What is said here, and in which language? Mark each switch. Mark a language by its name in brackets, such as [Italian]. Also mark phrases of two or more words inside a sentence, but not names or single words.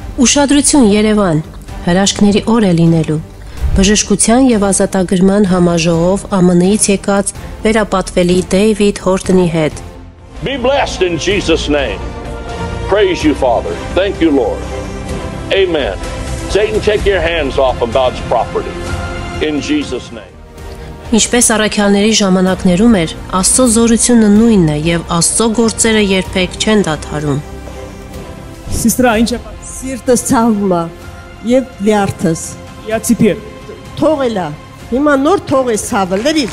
[Armenian] Ուշադրություն Երևան, հրաշքների օր է լինելու։ Բժշկության և ազատագրման համաժողով ԱՄՆ-ից եկած վերապատվելի Դեյվիդ Հորտոնի հետ։ [English] Be blessed in Jesus' name. Praise you, Father. Thank you, Lord. Amen. Satan, take your hands off of God's property. In Jesus' name. [Armenian] Ինչպես առաքյալների ժամանակներում էր, Աստծո զորությունը նույնն է և Աստծո գործերը երբեք չեն դադարում։ Սիստրա, ինչ է։ Սիրտս ցավում է եւ լյարդս։ [Russian] Я теперь. [Armenian] Թողելա։ Հիմա նոր թողես ցավը, լրիվ։